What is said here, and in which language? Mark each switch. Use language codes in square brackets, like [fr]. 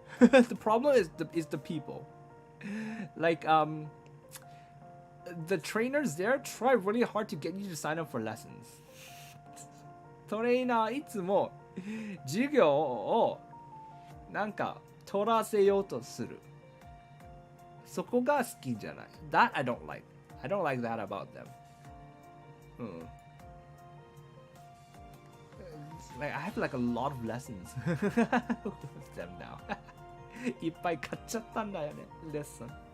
[en] The problem is the people. Like, the trainers there try really hard to get you to sign up for lessons. [ja] トレーナーいつも授業をなんか取らせようとする。そこが好きじゃない。 [en] That I don't like. I don't like that about them. Like I have like a lot of lessons with them now. [ja] いっぱい買っちゃったんだよね、レッスン。